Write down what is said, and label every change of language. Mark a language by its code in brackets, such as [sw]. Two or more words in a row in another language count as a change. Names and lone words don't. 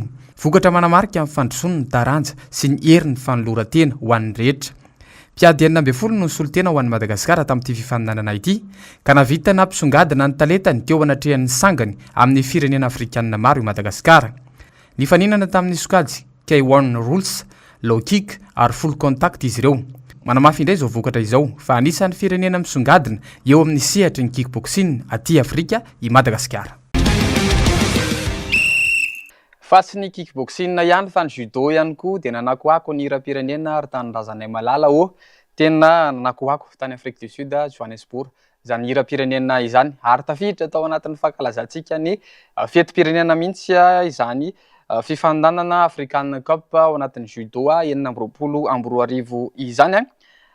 [mg] Vokatra manamarika amin'ny fandrosoana ny taranja sy ny herin'ny fanoloran-tena ho an'ny rehetra. Mpiady 40 no nisolo-tena ho an'ny Madagasikara tamin'ity fifaninanana ity ka navita nampisongadina ny talentany teo anatrehan'ny sangany amin'ny firenena afrikanina maro i Madagasikara. Ny faninana tamin'ny sokajy K1 rules, [en] low kick [mg] ary [en] full contact [mg] izy ireo. Manamafy indray izao vokatra izao fa anisan'ny firenena misongadina eo amin'ny sehatry ny kickboxing aty Afrika i Madagasikara. Fa tsy ny kickboxing ihany fa ny judo ihany koa dia nanakoako ny hira-pirenena ary tany Razanay Malala tena nanakoako tany [fr] Afrique du Sud [mg] Johannesburg izany hira-pirenena izany ary tafiditra tao anatin'ny fankalazantsika ny fetim-pirenena mihitsy izany fifandanana African Cup ao anatin'ny judo 2020 izany